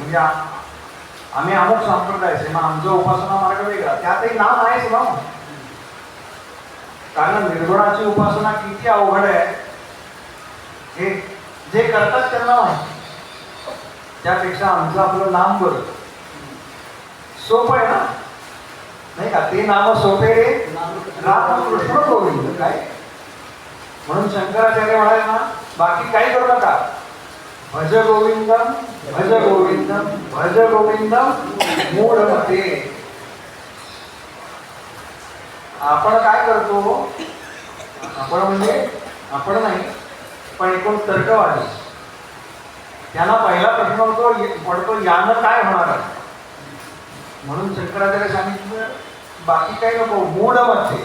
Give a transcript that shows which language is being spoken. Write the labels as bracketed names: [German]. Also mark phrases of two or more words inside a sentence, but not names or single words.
[Marathi] म्हणजे आम्ही अमुक संप्रदायाचे मग आमचा उपासना मार्ग वेगळा, त्यातही नाम आहेच ना. कारण निर्गुणाची उपासना किती अवघड आहे हे जे करतात त्यांना माहिती. त्यापेक्षा आमचं आपलं नाम बरं सोपं आहे ना, नाही का. ते नाम सोपे राम कृष्ण गोविंद काय. म्हणून शंकराचार्य म्हणाले ना बाकी काही करू नका, [Sanskrit] भज गोविंदम भज गोविंदम भज गोविंदम मूढमते. [Marathi] आपण काय करतो, आपण म्हणजे आपण नाही पण एकूण तर्कवादी, त्यांना पहिला प्रश्न पडतो यानं काय होणार आहे. म्हणून शंकराचार्य सांगितलं बाकी काही नको, मूढमते.